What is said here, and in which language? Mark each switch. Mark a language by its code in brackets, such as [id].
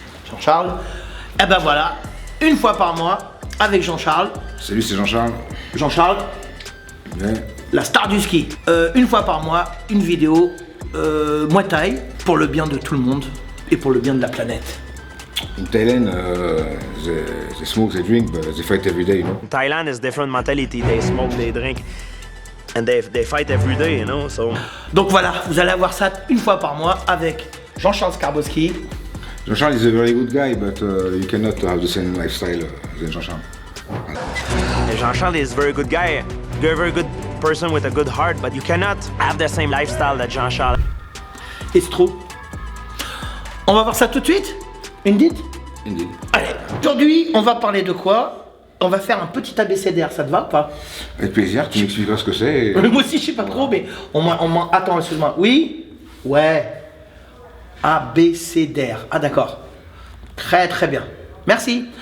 [fr] Jean-Charles. Et ben voilà, une fois par mois, avec Jean-Charles. Salut, c'est Jean-Charles. Jean-Charles, Ouais. la star du ski. Une fois par mois, une vidéo Muay Thai pour le bien de tout le monde et pour le bien de la planète. [en] In Thailand, they smoke, they drink, but they fight every day, you know? Thailand is different mentality. They smoke, they drink, and they fight every day, you know. So [fr] Donc voilà, vous allez avoir ça une fois par mois avec Jean-Charles Skarbowski. [en] Jean-Charles is a very good guy, but you cannot have the same lifestyle than Jean-Charles. and Jean-Charles is a very good guy, very good person with a good heart, but you cannot have the same lifestyle that Jean-Charles. It's true. [fr] On va voir ça tout de suite? [en] Indeed? Indeed. [fr] Allez, aujourd'hui, on va parler de quoi? On va faire un petit abécédaire, ça te va ou pas? Avec plaisir, tu m'expliqueras ce que c'est. et- Moi aussi, je sais pas trop, mais attends, excuse-moi. Oui? Ouais. Abécédaire. Ah, d'accord. Très, très bien. Merci.